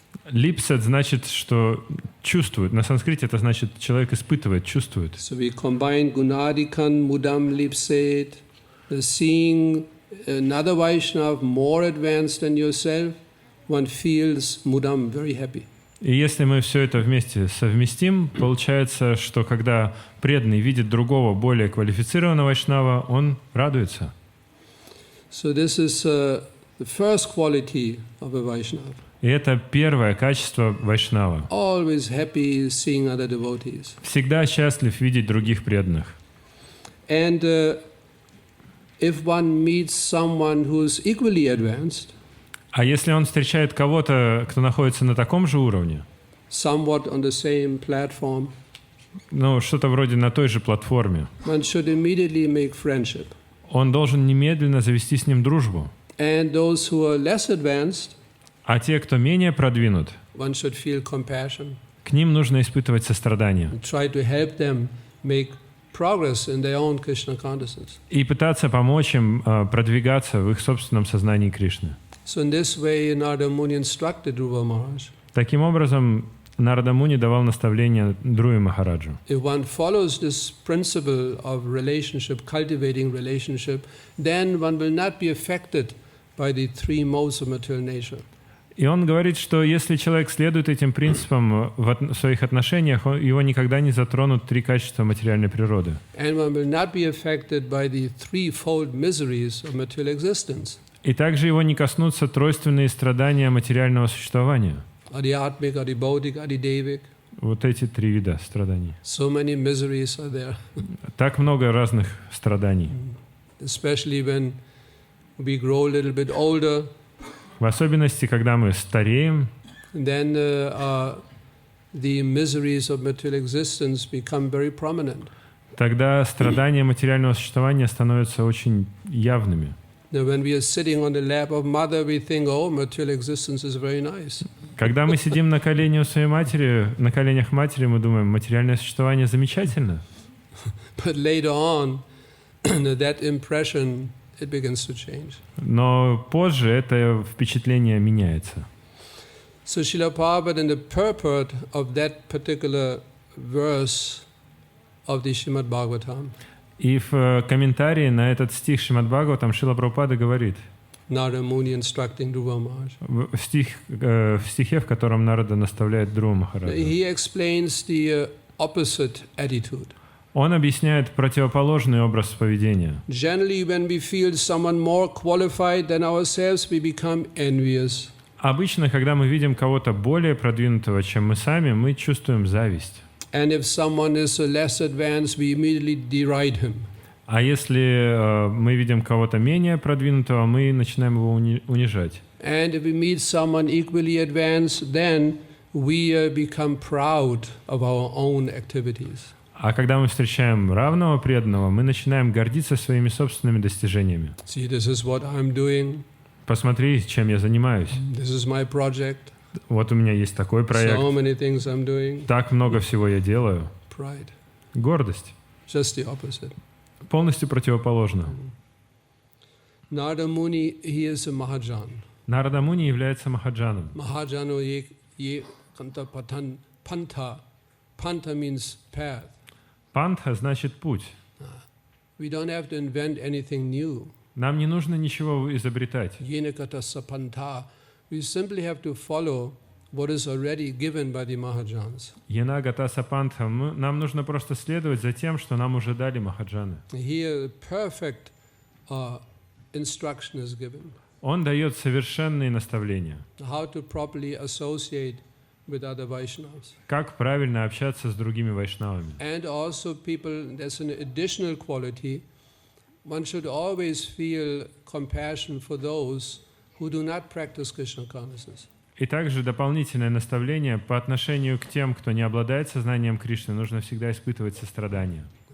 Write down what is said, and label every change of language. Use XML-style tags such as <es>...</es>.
<ru>Липсет значит, что чувствует. На санскрите это значит, человек испытывает, чувствует.</ru> <en>So we combine</en> <sa>Gunadikan Mudam lipsate,</sa> <en>seeing another Vaishnava more advanced than yourself, one feels</en> <sa>Mudam</sa> <en>very happy.</en> <ru>И если мы все это вместе совместим, получается, что когда преданный видит другого, более квалифицированного вайшнава, он радуется.</ru> <en>So this is the first quality of a Vaishnava.</en> <ru>И это первое качество вайшнава.</ru> <en>Always happy seeing other devotees.</en> <ru>Всегда счастлив видеть других преданных.</ru> <en>And if one meets someone who is equally advanced,</en> <ru>А если он встречает кого-то, кто находится на таком же уровне,</ru> <en>somewhat on the same platform,</en> <ru>ну, что-то вроде на той же платформе,</ru> <en>one should immediately make friendship.</en> <ru>он должен немедленно завести с ним дружбу.</ru> <en>And those who are less advanced,</en> <ru>А те, кто менее продвинут,</ru> <en>one should feel compassion</en> <ru>к ним нужно испытывать сострадание</ru> <en>and try to help them make progress in their own Krishna consciousness.</en> <ru>и пытаться помочь им продвигаться в их собственном сознании Кришны.</ru> <en>So in this way, Narada Muni instructed Dhruva Maharaj.</en> <ru>Таким образом, Нарада Муни давал наставление Друи Махараджу.</ru> <en>If one follows this principle of relationship, cultivating relationship, then one will not be affected by the three modes of material nature.</en> <ru>И он говорит, что если человек следует этим принципам в своих отношениях, его никогда не затронут три качества материальной природы.</ru> <en>And one will not be affected by the threefold miseries of material existence.</en> <ru>И также его не коснутся тройственные страдания материального существования.</ru> <sa>Adhyatmic, adhibautic, adhidevik.</sa> <ru>Вот эти три вида страданий.</ru> <en>So many miseries are there.</en> <ru>Так много разных страданий.</ru> <en>Especially when we grow a little bit older.</en> <ru>В особенности, когда мы стареем,</ru> <en>then the miseries of material existence become very prominent.</en> <ru>Тогда страдания материального существования становятся очень явными.</ru> <en>Now, when we are sitting on the lap of mother, we think, oh, material existence is very nice.</en> <ru>Когда мы сидим на коленях своей матери, на коленях матери, мы думаем, материальное существование замечательно.</ru> <en>But later on, that impression it begins to change.</en> <ru>Но позже это впечатление меняется.</ru> <en>So Srila Prabhupada, in the purport of that particular verse of the Srimad Bhagavatam,</en> <ru>И в комментарии на этот стих Шримад Бхагаватам Шрила Прабхупада говорит,</ru> <en>Narada Muni instructing Dhruva Maharaj,</en> <ru>в стихе, в котором Нарада наставляет Dhruva Махараджа,</ru> <en>he explains the opposite attitude.</en> <ru>Он объясняет противоположный образ поведения.</ru> <en>Generally, when we feel someone more qualified than ourselves, we become envious.</en> <ru>Обычно, когда мы видим кого-то более продвинутого, чем мы сами, мы чувствуем зависть.</ru> <en>And if someone is less advanced, we immediately deride him.</en> <ru>А если мы видим кого-то менее продвинутого, мы начинаем его унижать.</ru> <en>And if we meet someone equally advanced, then we become proud of our own activities.</en> <ru>А когда мы встречаем равного преданного, мы начинаем гордиться своими собственными достижениями.</ru> <en>See, this is what I'm doing.</en> <ru>Посмотри, чем я занимаюсь.</ru> <en>This is my project.</en> <ru>Вот у меня есть такой проект.</ru> <en>So many things I'm doing.</en> <ru>Так много всего я делаю.</ru> <en>Pride.</en> <ru>Гордость.</ru> <en>Just the opposite.</en> <ru>Полностью противоположно.</ru> <en>Narada Muni, he is a Mahajan.</en> <ru>Нарада Муни является Махаджаном.</ru> <sa>Mahajano ye kanta pantha.</sa> <en>Pantha means path.</en> <ru>Пантха значит путь.</ru> <en>We don't have to invent anything new.</en> <ru>Нам не нужно ничего изобретать.</ru> <sa>Yena kata sapantha.</sa> <en>We simply have to follow what is already given by the Mahajans.</en> <sa>Яна Гатаса Пантха.</sa> <ru>Нам нужно просто следовать за тем, что нам уже дали Махаджаны.</ru> <en>Here, perfect instruction is given.</en> <ru>Он дает совершенные наставления.</ru> <en>How to properly associate with other Vaishnavas.</en> <ru>Как правильно общаться с другими вайшнавами.</ru> <en>And also people, there's an additional quality. One should always feel compassion for those who do not practice Krishna consciousness.</en> <ru>И также дополнительное наставление по отношению к тем, кто не обладает сознанием Кришны, нужно всегда испытывать сострадание.</ru>